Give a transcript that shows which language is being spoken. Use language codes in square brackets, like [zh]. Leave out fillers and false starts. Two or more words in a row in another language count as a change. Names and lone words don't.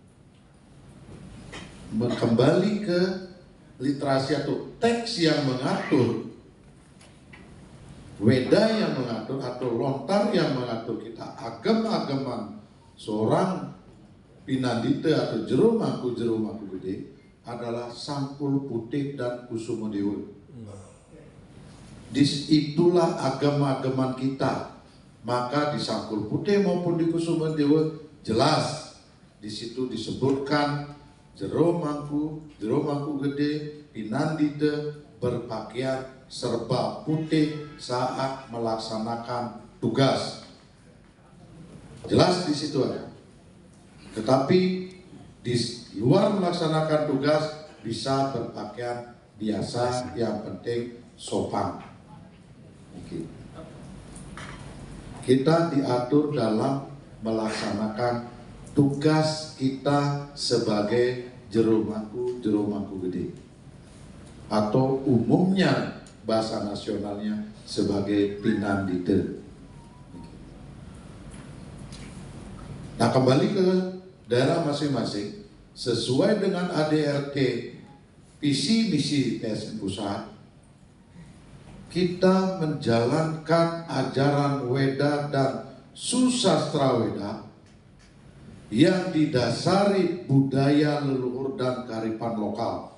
[id] Kembali ke literasi atau teks yang mengatur, weda yang mengatur atau lontar yang mengatur kita agem-ageman seorang pinandita atau jero mangku gede adalah Sangkul Putih dan Kusuma Dewa. Itulah agama-agaman kita. Maka di Sangkul Putih maupun di Kusuma Dewa jelas di situ disebutkan jero mangku gede pinandita berpakaian serba putih saat melaksanakan tugas. Jelas di situ ada. Tetapi di luar melaksanakan tugas bisa berpakaian biasa, yang penting sopan. Oke. Kita diatur dalam melaksanakan tugas kita sebagai jero mangku gede, atau umumnya bahasa nasionalnya sebagai pinandita. Nah, kembali ke daerah masing-masing sesuai dengan ADRT visi misi PSN Pusat, kita menjalankan ajaran Weda dan Susastra Weda yang didasari budaya leluhur dan kearifan lokal.